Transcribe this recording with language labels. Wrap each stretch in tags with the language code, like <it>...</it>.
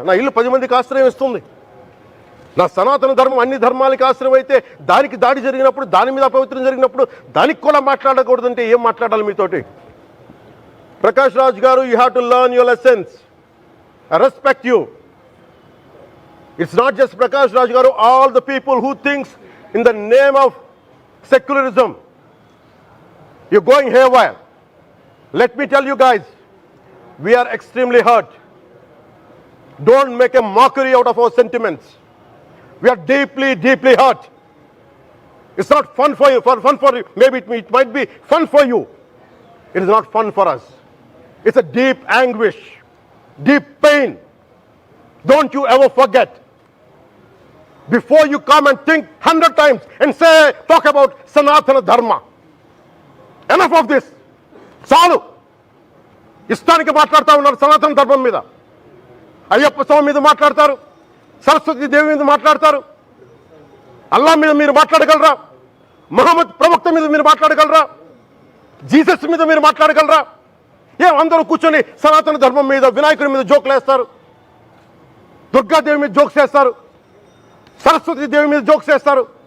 <te>నా ఇల్లు 10 మందికి ఆశ్రయం ఇస్తుంది. నా సనాతన ధర్మం అన్ని ధర్మాలకి ఆశ్రయం అయితే దానికి దాడి జరిగినప్పుడు, దాని మీద అపవిత్రం జరిగినప్పుడు దానికి కూడా మాట్లాడకూడదంటే ఏం మాట్లాడాలి మీతోటి?</te> <en>ప్రకాష్ రాజ్ గారు, you have to learn your lessons. I respect you. It's not just Prakash Raj గారు, all the people who thinks in the name of secularism you're going haywire. Let me tell you guys, we are extremely hurt. Don't make a mockery out of our sentiments. We are deeply hurt. It's not fun for you, maybe it might be fun for you. It is not fun for us. It's a deep anguish, deep pain. Don't you ever forget. Before you come and think 100 times and talk about Sanatana Dharma. Enough of this.</en> <te>చాలు. ఇష్టానికి మాట్లాడుతూ ఉన్నారు సనాతన ధర్మం మీద. అయ్యప్ప స్వామి మీద మాట్లాడతారు, సరస్వతి దేవి మీద మాట్లాడతారు. అల్లా మీద మీరు మాట్లాడగలరా? మహమ్మద్ ప్రవక్త మీద మీరు మాట్లాడగలరా? జీసస్ మీద మీరు మాట్లాడగలరా? అందరూ కూర్చొని సనాతన ధర్మం మీద, వినాయకుడి మీద జోకులు వేస్తారు, దుర్గాదేవి మీద జోక్స్ వేస్తారు, సరస్వతి దేవి మీద జోక్స్ వేస్తారు.</te>